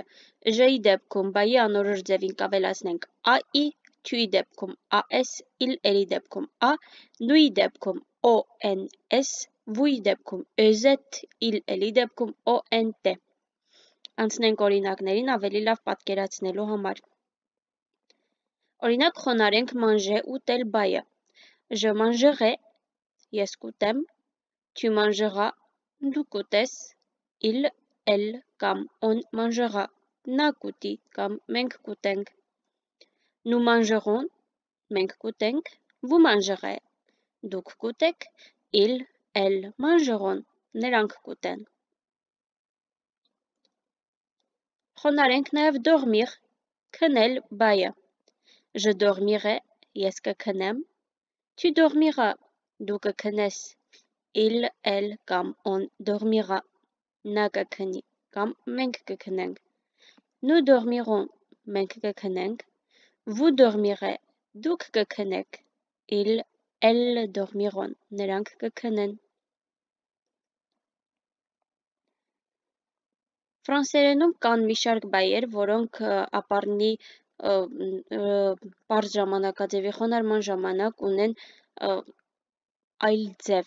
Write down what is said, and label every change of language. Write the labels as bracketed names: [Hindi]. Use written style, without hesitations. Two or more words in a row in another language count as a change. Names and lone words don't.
[Armenian] Ž-ի դեպքում բայի անորոշ ձևին կավելացնենք AI, Q-ի դեպքում AS, IL-ի դեպքում A, N-ի դեպքում ONS, V-ի դեպքում EZ, IL-ի դեպքում ONT։ Անցնենք օրինակներին ավելի լավ պատկերացնելու համար։ Օրինակ խոնարհենք manger ուտել բայը։ [French] Je mangerai, [Armenian] ես կուտեմ, [French] tu mangeras, [Armenian] դու կուտես, [French] il, elle կամ on mangera, [Armenian] նա կուտի կամ մենք կուտենք, [French] nous mangerons, [Armenian] մենք կուտենք, [French] vous mangerez, [Armenian] դուք կուտեք, [French] il, elle mangeront, [Armenian] նրանք կուտեն։ Խոնարհենք նաև dormir, քնել բայը։ [French] Je dormirai, [Armenian] ես կքնեմ, [French] tu dormiras, [Armenian] դու կքնես, [French] il, elle կամ on dormira, [Armenian] նա կքնի կամ մենք կքնենք, [French] nous dormirons, [Armenian] մենք կքնենք, [French] vous dormirez, [Armenian] դուք կքնեք, [French] il, elle dormiront, [Armenian] նրանք կքնեն։ Ֆրանսերենում կան մի շարք բայեր, որոնք ապառնի պարզ ժամանակաձևի խոնարհման ժամանակ ունեն այլ ձև։